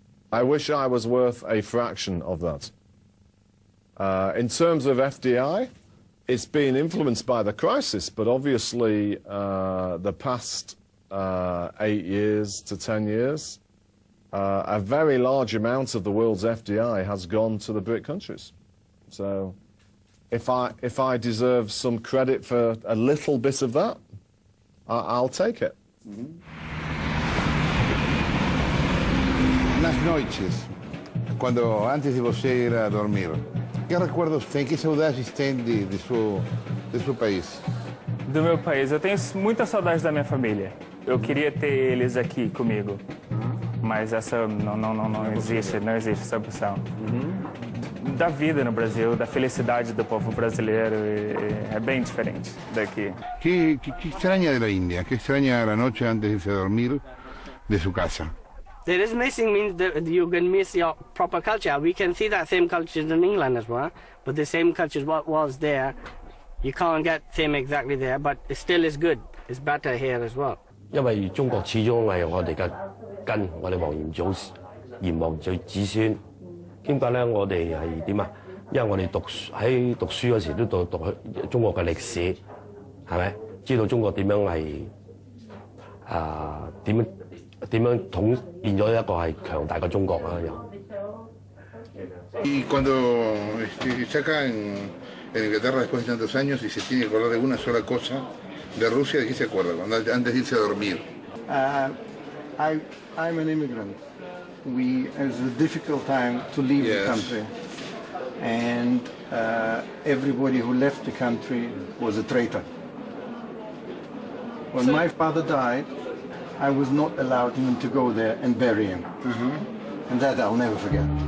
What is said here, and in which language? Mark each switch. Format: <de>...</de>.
<en>I wish I was worth a fraction of that. In terms of FDI, it's been influenced by the crisis, but obviously the past 8 years to 10 years, a very large amount of the world's FDI has gone to the BRIC countries. So if I deserve some credit for a little bit of that, I'll take it. Mm-hmm.</en> <es>Las noches,</es> <pt>antes de você ir a dormir, que</pt> <es>recuerdos</es> <pt>tem, que saudades tem de seu país? Do meu país, eu tenho muita saudade da minha família. Eu queria ter eles aqui comigo, mas essa não existe essa opção. Da vida no Brasil, da felicidade do povo brasileiro, é bem diferente daqui.</pt> <es>¿Qué extraña de la India? ¿Qué extraña la noche antes de irse a dormir de su casa?</es> <en>There is missing means that you can miss your proper culture. We can see that same culture in England as well, but the same culture what was there, you can't get same exactly there, but it still is good. It's better here as well.</en> <yue>因為中國始終係我哋嘅根，我哋黃炎黃子孫。點解咧？我哋係點啊？因為我哋讀書嗰時都讀中國嘅歷史，係咪？知道中國點樣係點樣變咗一個係強大嘅中國啦又。</yue> <es>Y cuando está acá en Inglaterra después de tantos años y se tiene que acordar de una sola cosa de Rusia, ¿de qué se acuerda antes de irse a dormir?</es> <en>I'm an immigrant. It was a difficult time to leave the country, and everybody who left the country was a traitor. When my father died, I was not allowed even to go there and bury him, and that I'll never forget.</en>